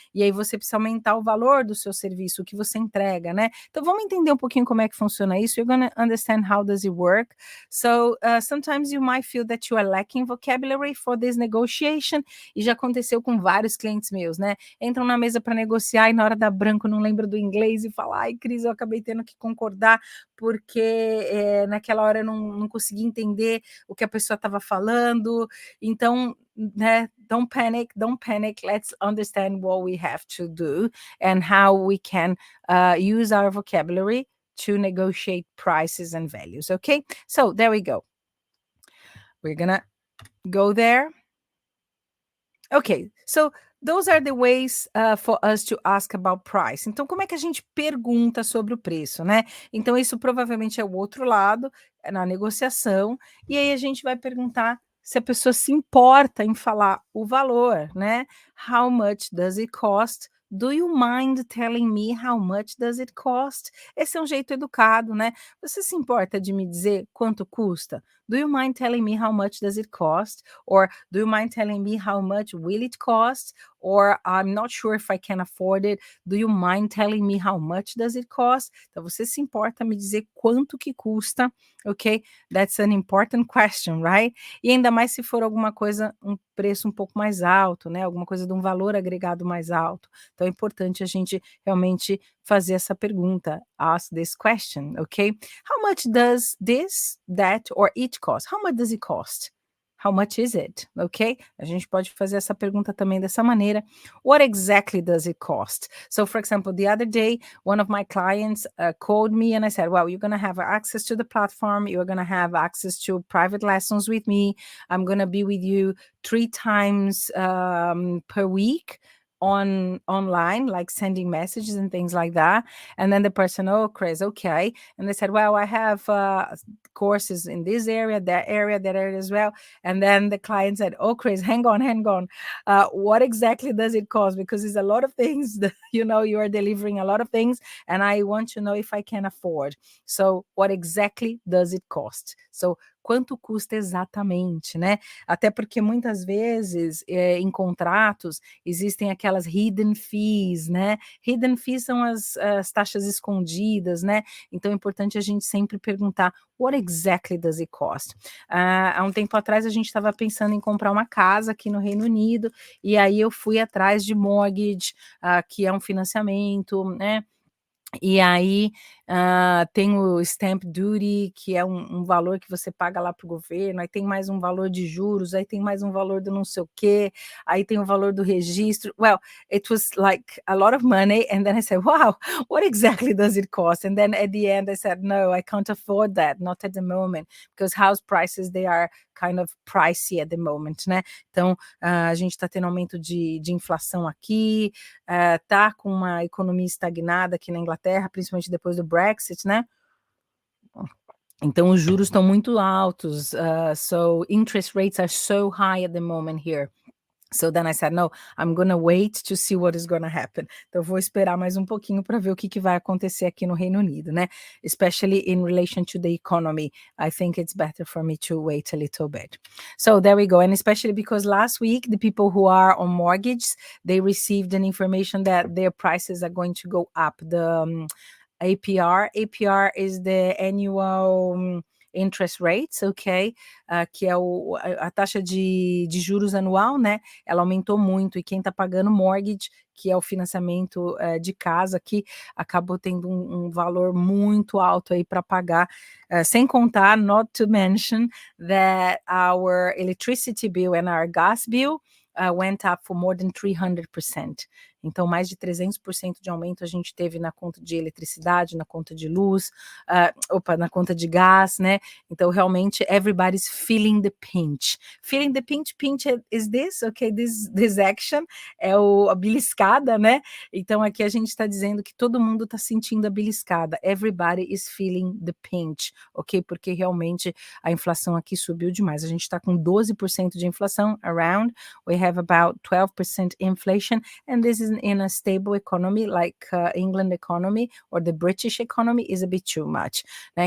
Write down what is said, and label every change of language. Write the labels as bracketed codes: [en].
[pt] E aí você precisa aumentar o valor do seu serviço, o que você entrega, né? Então vamos entender um pouquinho como é que funciona isso. [en] You're gonna understand how does it work. So sometimes you might feel that you are lacking vocabulary for this negotiation. [pt] E já aconteceu com vários clientes meus, né? Entram na mesa para negociar e na hora da branco não lembra do inglês e fala, ai, Cris, eu acabei tendo que concordar porque naquela hora eu não consegui entender o que a pessoa estava falando. Então, né, [en] don't panic, let's understand what we have to do and how we can use our vocabulary to negotiate prices and values, okay? So there we go. We're gonna go there. Okay, so those are the ways for us to ask about price. [pt] Então, como é que a gente pergunta sobre o preço, né? Então, isso provavelmente é o outro lado, na negociação, e aí a gente vai perguntar se a pessoa se importa em falar o valor, né? [en] How much does it cost? Do you mind telling me how much does it cost? [pt] Esse é um jeito educado, né? Você se importa de me dizer quanto custa? [en] Do you mind telling me how much does it cost? Or do you mind telling me how much will it cost? Or I'm not sure if I can afford it. Do you mind telling me how much does it cost? [pt] Então você se importa me dizer quanto que custa, ok? [en] That's an important question, right? [pt] E ainda mais se for alguma coisa, um preço um pouco mais alto, né? Alguma coisa de um valor agregado mais alto. Então é importante a gente realmente fazer essa pergunta, [en] ask this question, [pt] ok? [en] How much does this, that, or it cost? How much does it cost? How much is it? Ok? [pt] A gente pode fazer essa pergunta também dessa maneira. [en] What exactly does it cost? So, for example, the other day, one of my clients called me and I said, well, you're going to have access to the platform. You're going to have access to private lessons with me. I'm going to be with you 3 times per week online, like sending messages and things like that. And then the person, oh, Chris, okay. And they said, well, I have courses in this area, that area as well. And then the client said, oh, Chris, hang on. What exactly does it cost? Because it's a lot of things that, you are delivering a lot of things. And I want to know if I can afford. So what exactly does it cost? So [pt] quanto custa exatamente, né? Até porque muitas vezes em contratos existem aquelas hidden fees, né? Hidden fees são as taxas escondidas, né? Então é importante a gente sempre perguntar [en] what exactly does it cost? [pt] Há um tempo atrás a gente estava pensando em comprar uma casa aqui no Reino Unido, e aí eu fui atrás de mortgage, que é um financiamento, né? E aí, tem o stamp duty, que é um valor que você paga lá para o governo, aí tem mais um valor de juros, aí tem mais um valor do não sei o quê, aí tem o valor do registro. [en] Well, it was like a lot of money, and then I said, "Wow, what exactly does it cost?" And then at the end I said, "No, I can't afford that, not at the moment, because house prices, they are kind of pricey at the moment", né. [pt] Então, a gente está tendo aumento de inflação aqui, tá com uma economia estagnada aqui na Inglaterra, principalmente depois do Brexit, né? Então os juros estão muito altos, [en] so interest rates are so high at the moment here. So then I said, no, I'm gonna wait to see what is gonna happen. [pt] Então eu vou esperar mais um pouquinho para ver o que vai acontecer aqui no Reino Unido, né? [en] Especially in relation to the economy. I think it's better for me to wait a little bit. So there we go. And especially because last week, the people who are on mortgages, they received an information that their prices are going to go up. The APR is the annual interest rates, ok? [pt] Que é a taxa de juros anual, né? Ela aumentou muito, e quem está pagando mortgage, que é o financiamento de casa aqui, acabou tendo um valor muito alto aí para pagar, sem contar, [en] not to mention, [pt] that our electricity bill and our gas bill went up for more than 300%. Então, mais de 300% de aumento a gente teve na conta de eletricidade, na conta de luz, na conta de gás, né? Então, realmente, [en] everybody's feeling the pinch. Feeling the pinch is this, ok? This action [pt] é a beliscada, né? Então, aqui a gente está dizendo que todo mundo está sentindo a beliscada. [en] Everybody is feeling the pinch, ok? [pt] Porque realmente a inflação aqui subiu demais. A gente está com 12% de inflação, around. [en] We have about 12% inflation, and this is in a stable economy like England economy or the British economy is a bit too much, né?